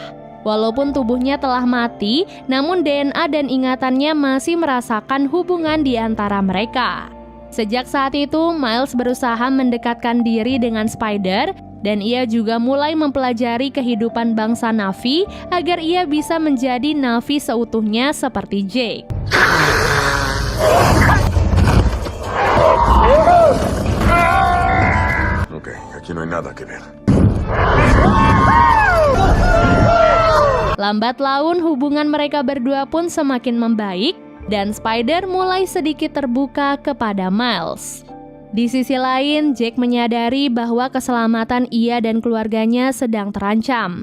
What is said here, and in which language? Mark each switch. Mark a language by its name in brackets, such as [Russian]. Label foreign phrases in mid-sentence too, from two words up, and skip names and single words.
[Indonesian] Walaupun tubuhnya telah mati, namun DNA dan ingatannya masih merasakan hubungan di antara mereka. Sejak saat itu, Miles berusaha mendekatkan diri dengan Spider dan ia juga mulai mempelajari kehidupan bangsa Na'vi agar ia bisa menjadi Na'vi seutuhnya seperti Jake. [Spanish] Ok, aquí no hay nada que ver. [Indonesian] Lambat laun hubungan mereka berdua pun semakin membaik dan Spider mulai sedikit terbuka kepada Miles. Di sisi lain, Jake menyadari bahwa keselamatan ia dan keluarganya sedang terancam.